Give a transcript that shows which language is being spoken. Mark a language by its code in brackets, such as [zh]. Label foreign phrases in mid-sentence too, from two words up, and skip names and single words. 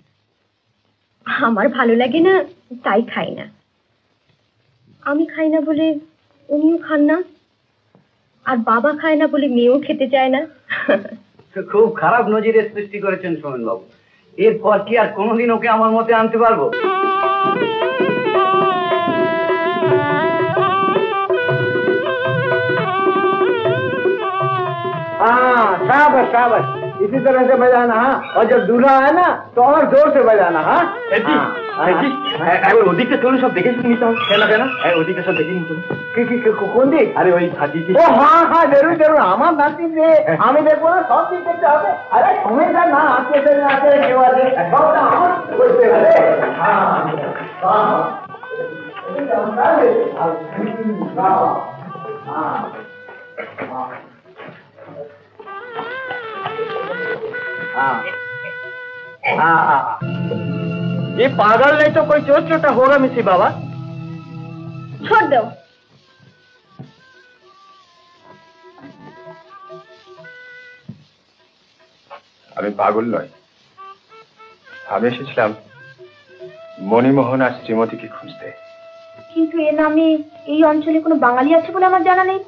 [bn] আমার ভালো লাগে না তাই খাই না। আমি খাই না বলে উনিও খান না, আর বাবা খায় না বলে মেয়েও খেতে চায় না। খুব খারাপ নজিরের সৃষ্টি করেছেন সোমেন বাবু। এরপর কি আর কোনোদিন ওকে আমার মতে আনতে পারবো? [hi] हाँ, शाबाश शाबाश, इसी तरह से बजाना। हाँ, और जब दूल्हा है ना तो और जोर से बजाना। हाँ, [bn] ওদিকটা চলুন, সব দেখে শুনে নিতে হবে। কেন কেন? ওদিকে সব দেখে নিতে হবে। [hi] कौन दी? [bn] আরে ওই সাজি। [hi] ओ हाँ हाँ, जरूर जरूर। [bn] আমার নাতি রে, আমি দেখবো না, সব ঠিক করতে হবে। আরে সমস্যা না, আসতে আসতে কেউ আছে সবটা আমার করতে হবে। হ্যাঁ [hi] ये पागल नहीं तो कोई चोट चोटा होगा मिसी बाबा। छोड़ दो। [bn] আমি পাগল নই, আমি এসেছিলাম মণিমোহন আর শ্রীমতীকে খুঁজতে। কিন্তু এ নামে এই অঞ্চলে কোনো বাঙালি আছে বলে আমার জানা নেই তো।